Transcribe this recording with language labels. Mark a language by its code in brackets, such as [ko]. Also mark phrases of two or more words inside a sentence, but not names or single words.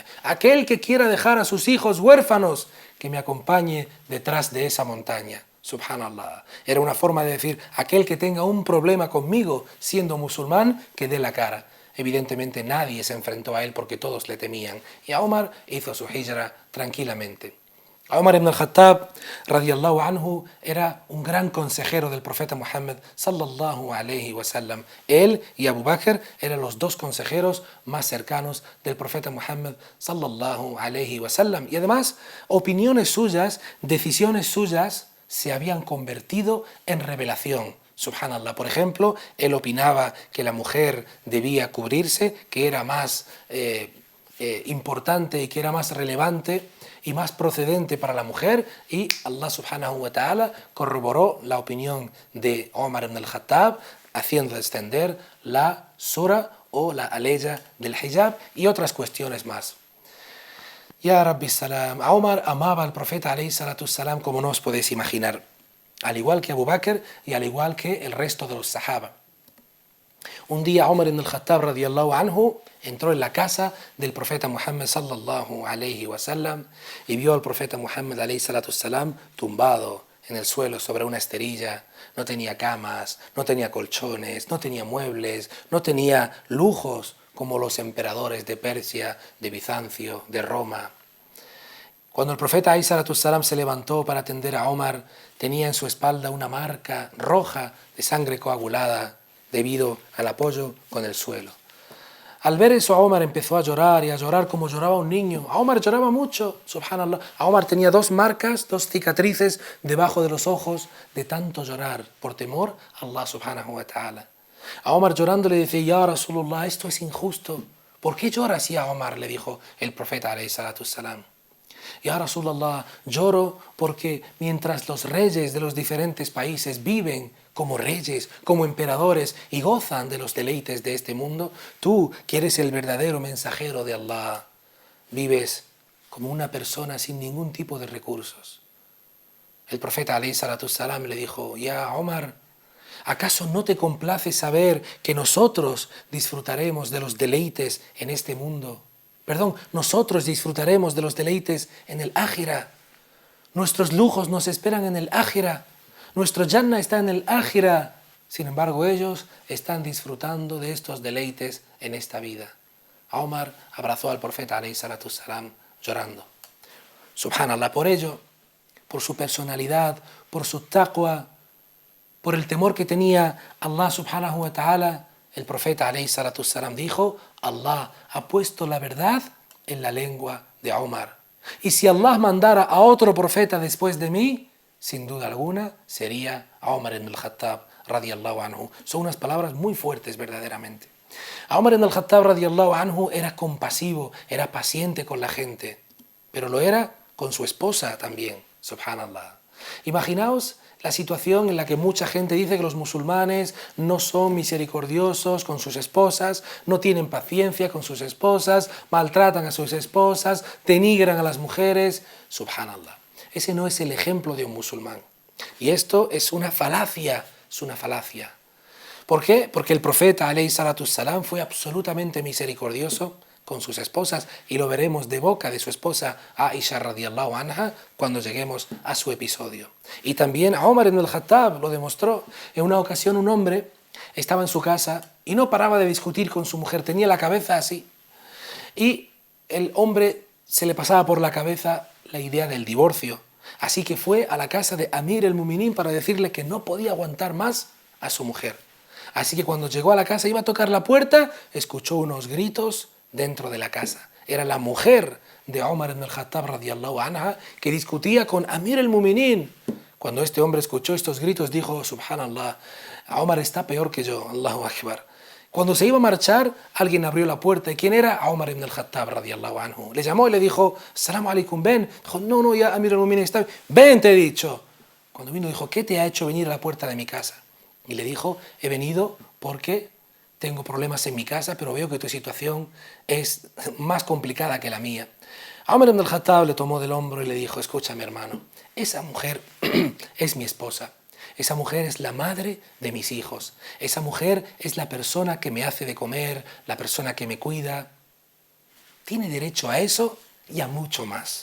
[es] Aquel que quiera dejar a sus hijos huérfanos, que me acompañe detrás de esa montaña. Subhanallah. Era una forma de decir: aquel que tenga un problema conmigo siendo musulmán, que dé la cara. Evidentemente nadie se enfrentó a él porque todos le temían. Y a Omar hizo su hijra tranquilamente. Omar ibn al-Khattab, [ar] رضي الله عنه, [es] era un gran consejero del profeta Muhammad, [ar] صلى الله عليه وسلم. [es] Él y Abu Bakr eran los dos consejeros más cercanos del profeta Muhammad, [ar] صلى الله عليه وسلم. [es] Y además, opiniones suyas, decisiones suyas, se habían convertido en revelación. Subhanallah. Por ejemplo, él opinaba que la mujer debía cubrirse, que era más importante y que era más relevante y más procedente para la mujer, y [ar] الله سبحانه وتعالى [es] corroboró la opinión de Omar ibn al-Khattab, haciendo descender la sura o la aleya del hijab y otras cuestiones más. [ar] يا رب سلام. [es] Omar amaba al profeta [ar] عليه الصلاة والسلام [es] como no os podéis imaginar, al igual que Abu Bakr y al igual que el resto de los sahaba. Un día Omar ibn al-Khattab [ar] رضي الله عنه [es] entró en la casa del profeta Muhammad [ar] صلى الله عليه وسلم [es] y vio al profeta Muhammad [ar] عليه الصلاة والسلام [es] tumbado en el suelo sobre una esterilla. No tenía camas, no tenía colchones, no tenía muebles, no tenía lujos como los emperadores de Persia, de Bizancio, de Roma. Cuando el profeta [ar] عليه الصلاة والسلام [es] se levantó para atender a Omar, tenía en su espalda una marca roja de sangre coagulada debido al apoyo con el suelo. Al ver eso, Omar empezó a llorar y a llorar como lloraba un niño. Omar lloraba mucho, subhanallah. Omar tenía dos marcas, dos cicatrices debajo de los ojos de tanto llorar por temor a [ar] الله سبحانه وتعالى. [es] A Omar llorando le decía: [ar] يا رسول الله, [es] esto es injusto. ¿Por qué lloras ya, Omar?, le dijo el profeta [ar] عليه الصلاة والسلام. يا رسول الله, [es] lloro porque mientras los reyes de los diferentes países viven como reyes, como emperadores y gozan de los deleites de este mundo, tú, que eres el verdadero mensajero de Allah, vives como una persona sin ningún tipo de recursos. El profeta [ar] عليه الصلاة والسلام [es] le dijo: ya Omar, ¿acaso no te complace saber que nosotros disfrutaremos de los deleites en este mundo? Nosotros disfrutaremos de los deleites en el Ájira. Nuestros lujos nos esperan en el Ájira. Nuestro Jannah está en el Ájira. Sin embargo, ellos están disfrutando de estos deleites en esta vida. Omar abrazó al profeta [ar] عليه الصلاة والسلام [es] llorando. Subhanallah, por ello, por su personalidad, por su taqwa, por el temor que tenía [ar] الله سبحانه وتعالى, [es] el profeta [ar] عليه الصلاة والسلام [es] dijo: Allah ha puesto la verdad en la lengua de Omar. Y si Allah mandara a otro profeta después de mí, sin duda alguna sería Omar ibn al-Khattab [ar] رضي الله عنه. [es] Son unas palabras muy fuertes verdaderamente. Omar ibn al-Khattab [ar] رضي الله عنه [es] era compasivo, era paciente con la gente, pero lo era con su esposa también, subhanallah. Imaginaos la situación en la que mucha gente dice que los musulmanes no son misericordiosos con sus esposas, no tienen paciencia con sus esposas, maltratan a sus esposas, denigran a las mujeres. Subhanallah. Ese no es el ejemplo de un musulmán. Y esto es una falacia, es una falacia. ¿Por qué? Porque el profeta [ar] عليه الصلاة والسلام [es] fue absolutamente misericordioso con sus esposas, y lo veremos de boca de su esposa Aisha [ar] رضي الله عنها [es] cuando lleguemos a su episodio. Y también Omar ibn al-Khattab lo demostró. En una ocasión un hombre estaba en su casa y no paraba de discutir con su mujer, tenía la cabeza así, y el hombre se le pasaba por la cabeza la idea del divorcio, así que fue a la casa de [ar] أمير المؤمنين [es] para decirle que no podía aguantar más a su mujer. Así que cuando llegó a la casa, iba a tocar la puerta, escuchó unos gritos dentro de la casa. Era la mujer de Omar ibn al-Khattab [ar] رضي الله عنها [es] que discutía con [ar] أمير المؤمنين. [es] Cuando este hombre escuchó estos gritos, dijo: subhanallah, Omar está peor que yo, [ar] الله أكبر. [es] Cuando se iba a marchar, alguien abrió la puerta. ¿Y quién era? Omar ibn al-Khattab, [ar] رضي الله عنه. [es] Le llamó y le dijo, [ar] السلام عليكم, [es] ven. Dijo, no, [ar] يا أمير المؤمنين [es] está bien. Ven, te he dicho. Cuando vino, dijo, ¿qué te ha hecho venir a la puerta de mi casa? Y le dijo, he venido porque tengo problemas en mi casa, pero veo que tu situación es más complicada que la mía. Omar ibn al-Khattab le tomó del hombro y le dijo, escúchame, hermano, esa mujer es mi esposa. Esa mujer es la madre de mis hijos. Esa mujer es la persona que me hace de comer, la persona que me cuida. Tiene derecho a eso y a mucho más.